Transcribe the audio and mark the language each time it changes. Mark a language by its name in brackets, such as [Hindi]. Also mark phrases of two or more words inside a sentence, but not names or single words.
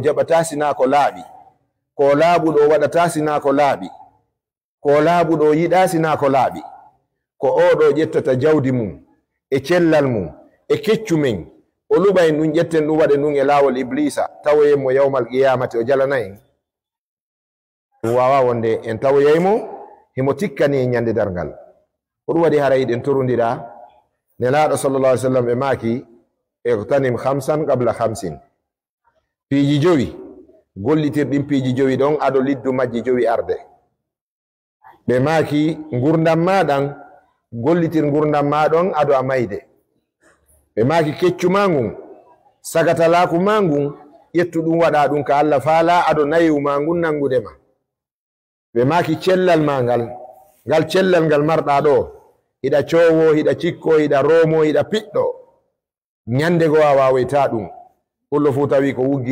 [Fula] jaɓata sina ko laaɓi ko laaɓuɗo waɗata sina ko laaɓi ko laaɓuɗo yiɗa sina ko laaɓi ko oɗo ƴettata jawdi mum e cellal mum e keccu men o luɓa en ɗum ƴetten ɗum waɗe ɗum e laawol iblisa tawoyen mo [Arabic] يوم القيامة [Fula] o jalana en ɗum wawa wonde en tawoyaymo himo tikkani en ñande dargal ko ɗum waɗi hara yiɗen torudira nelaɗo [Arabic] صلى الله عليه وسلم [Fula] ɓe maaki [Arabic] اغتنم خمسا قبل خمس [Fula] piiji jowi gollitirɗin piiji jowi ɗon aɗo liddu majji jowi arde ɓe maaki ngurdam maɗan gollitir ngurdam maɗon aɗo a mayde ɓe maaki keccu ma ngun sagatalaku ma ngun ƴettu ɗum waɗa ɗum ka Allah faala aɗo nayiwu ma ngun nangudema ɓe maaki cellal ma ngal cellal ngal marɗa ɗo hiɗa cowo hiɗa cikko hiɗa romo hiɗa piɗɗo ñande go a wawayta ɗum kullo fu tawi ko wuggi